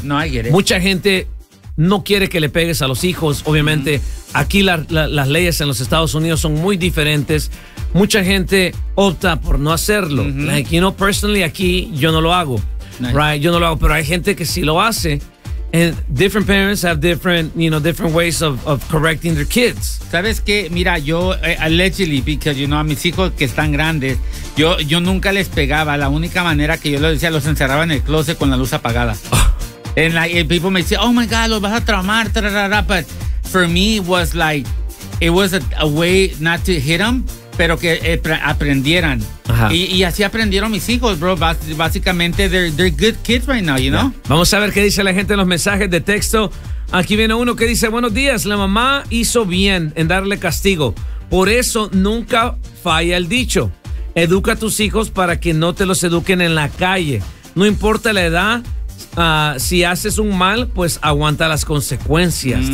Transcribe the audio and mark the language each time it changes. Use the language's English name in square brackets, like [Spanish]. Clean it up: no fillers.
[English] No, I get it. [Spanish] Mucha gente no quiere que le pegues a los hijos, obviamente. Mm-hmm. Aquí las leyes en los Estados Unidos son muy diferentes. Mucha gente opta por no hacerlo. [English] Mm-hmm. Like, you know, personally, [Spanish] aquí yo no lo hago. [English] Nice. Right? [Spanish] Yo no lo hago, pero hay gente que sí lo hace. [English] And different parents have different, you know, different ways of correcting their kids. [Spanish] ¿Sabes qué? Mira, yo allegedly, [English] because, you know, [Spanish] a mis hijos que están grandes, yo nunca les pegaba. La única manera que yo lo decía, los encerraba en el closet con la luz apagada. [English] And like, and people may say, oh my God, [Spanish] lo vas a traumar, [English] tararara. But for me, it was a way not to hit them, [Spanish] pero que aprendieran. Y así aprendieron mis hijos, bro. [English] Básicamente, they're good kids right now, you know? Yeah. [Spanish] Vamos a ver qué dice la gente en los mensajes de texto. Aquí viene uno que dice, buenos días, la mamá hizo bien en darle castigo. Por eso nunca falla el dicho. Educa a tus hijos para que no te los eduquen en la calle. No importa la edad, si haces un mal, pues aguanta las consecuencias, mm-hmm.